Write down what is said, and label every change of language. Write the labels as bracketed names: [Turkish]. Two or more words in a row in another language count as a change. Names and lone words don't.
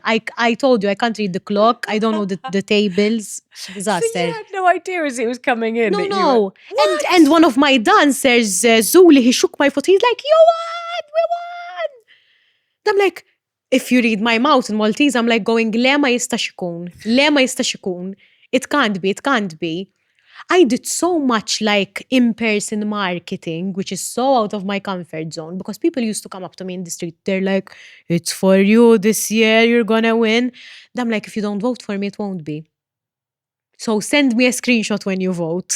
[English] I told you, I can't read the clock. I don't know the tables. Disaster. So you had no idea as it was coming in. No, that you no. were- And one of my dancers, Zuli, he shook my foot. He's like, you won! We won! And I'm like, if you read my mouth in Maltese, I'm like going, [Maltese] le ma jistax ikun. Le ma jistax ikun. [English] It can't be, it can't be. I did so much like in-person marketing, which is so out of my comfort zone, because people used to come up to me in the street. They're like, it's for you this year, you're gonna win. And I'm like, if you don't vote for me, it won't be. So send me a screenshot when you vote.